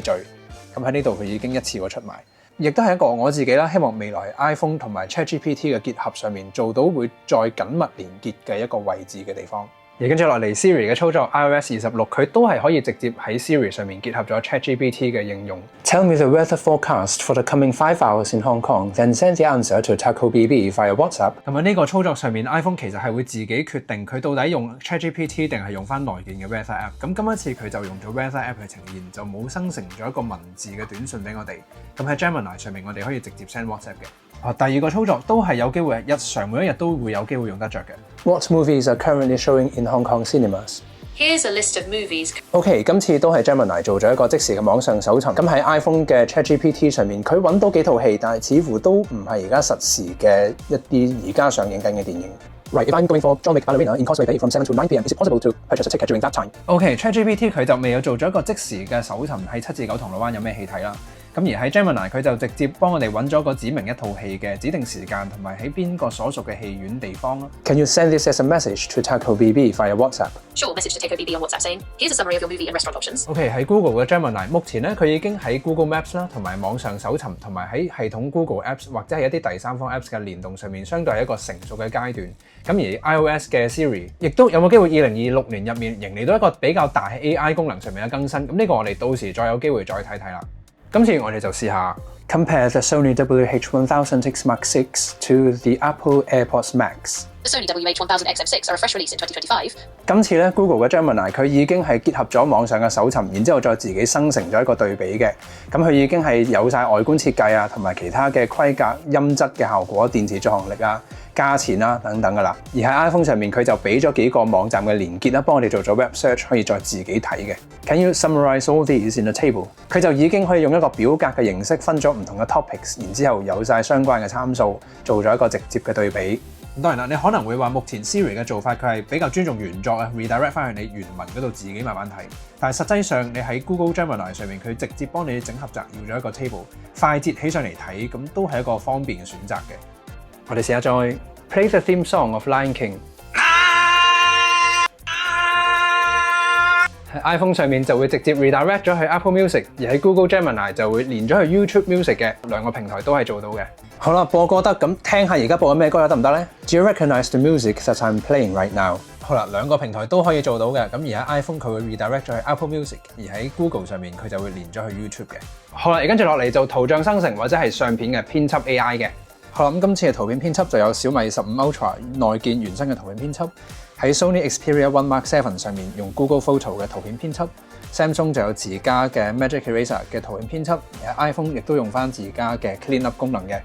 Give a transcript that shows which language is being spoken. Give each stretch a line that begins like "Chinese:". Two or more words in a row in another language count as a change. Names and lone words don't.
Cantonese: 咁喺呢度佢已經一次過出埋。亦都係一個我自己啦，希望未來 iPhone 同埋 ChatGPT 嘅結合上面做到會再緊密連結嘅一個位置嘅地方。而跟住落嚟 Siri 嘅操作 iOS 26，佢都係可以直接喺 Siri 上面結合咗 ChatGPT 嘅應用。
English: Tell me the weather forecast for the coming 5 hours in Hong Kong, then send the answer to Taco BB via WhatsApp。
Cantonese: 咁喺呢個操作上面 ，iPhone 其實係會自己決定佢到底用 ChatGPT 定係用翻內建嘅 Weather App。咁今一次佢就用咗 Weather App 去呈現，就冇生成咗一個文字嘅短信俾我哋。咁喺 Gemini 上面，我哋可以直接 send WhatsApp 嘅。第二個操作都係有機會日常每一日都會有機會用得着嘅。
English: What movies are currently showing in Hong Kong cinemas? Here's a list of movies.
Cantonese: OK， 今次都係 Gemini 做咗一個即時嘅網上搜尋。咁喺 iPhone 嘅 ChatGPT 上面，佢揾到幾套戲，但係似乎都唔係而家實時嘅一啲而家上映緊嘅電影。
English: Right, if I'm going for John Wick Ballerina in Causeway Bay from 7 to 9 p.m, is it possible to purchase a ticket during that time?
Cantonese: OK，ChatGPT 佢就未有做咗一個即時嘅搜尋，喺7至9銅鑼灣有咩戲睇啦。咁而喺 Gemini 佢就直接幫我哋揾咗個指明一套戲嘅指定時間同埋喺邊個所屬嘅戲院地方咯。
English: Can you send this as a message to Taco BB via WhatsApp? Sure, message to Taco BB on WhatsApp saying, here's a summary of your movie and restaurant options.
Cantonese: OK， 喺 Google 嘅 Gemini， 目前咧佢已經喺 Google Maps 啦，同埋網上搜尋，同埋喺系統 Google Apps 或者係一啲第三方 Apps 嘅連動上面，相對係一個成熟嘅階段。咁而 iOS 嘅 Siri 亦都有冇機會2026年入面迎嚟到一個比較大 AI 功能上面嘅更新。咁呢個我哋到時再有機會再睇睇啦。今次我哋就試下
English: Compare the Sony WH-1000X Mark VI to the Apple AirPods Max。 The Sony WH-1000XM6 are a fresh release in 2025.
Cantonese: 今次咧 Google 嘅 Gemini 佢已經係結合咗網上嘅搜尋，然之後再自己生成咗一個對比嘅。咁佢已經係有晒外觀設計啊，同埋其他嘅規格、音質嘅效果、電池續航力啊、價錢啊等等噶啦。而喺 iPhone 上面佢就俾咗幾個網站嘅連結啦，幫我哋做咗
English: Web Search
Cantonese: 可以再自己睇嘅。
English: Can you summarize all these in a table？
Cantonese: 佢就已經可以用一個表格嘅形式分咗唔同嘅 topics， 然之後有晒相關嘅參數，做咗一個直接嘅對比。當然啦，你可能會話目前 Siri 嘅做法佢係比較尊重原作啊 ，redirect 翻去你原文嗰度自己慢慢睇。但係實際上你喺 Google Gemini 上面佢直接幫你整合摘要咗一個 table， 快捷起上嚟睇，咁都係一個方便嘅選擇嘅。我哋試下再
English: play the theme song of Lion King。
Cantonese: 喺 iPhone 上面就會直接 redirect 咗去 Apple Music， 而喺 Google Gemini 就會連咗去 YouTube Music 嘅，兩個平台都係做到嘅。好啦，播歌得，咁聽下而家播緊咩歌得唔得咧 ？
English: Do you recognize the music that I'm playing right now？
Cantonese: 好啦，兩個平台都可以做到嘅。咁而喺 iPhone 佢會 redirect 咗去 Apple Music， 而喺 Google 上面佢就會連咗去 YouTube 嘅。好啦，而跟住落嚟就圖像生成或者係相片嘅編輯 AI 嘅。好啦，咁今次嘅圖片編輯就有小米15 Ultra 內建原生嘅圖片編輯。喺 Sony Xperia 1 Mark 7上面用 Google Photo 嘅圖片編輯 ，Samsung 就有自家嘅 Magic Eraser 嘅圖片編輯，而喺 iPhone 亦都用翻自家嘅 Clean Up 功能嘅。